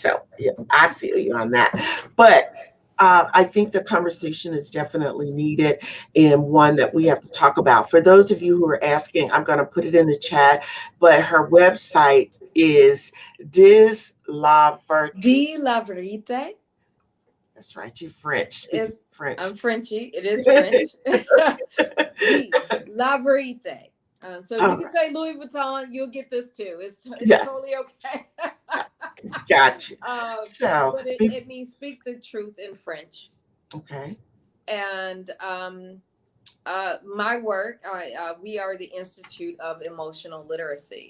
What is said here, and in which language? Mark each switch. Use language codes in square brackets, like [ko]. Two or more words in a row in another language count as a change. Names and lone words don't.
[en] So yeah, I feel you on that. But I think the conversation is definitely needed and one that we have to talk about. For those of you who are asking, I'm going to put it in the chat, but her website is Dis La Verite. De la Verite. That's right, you French. Is French. I'm Frenchy. It is French. De la Verite. So if you can say Louis Vuitton, you'll get this too. It's totally okay. Gotcha. But it means speak the truth in French. Okay. And my work, we are the Institute of Emotional Literacy.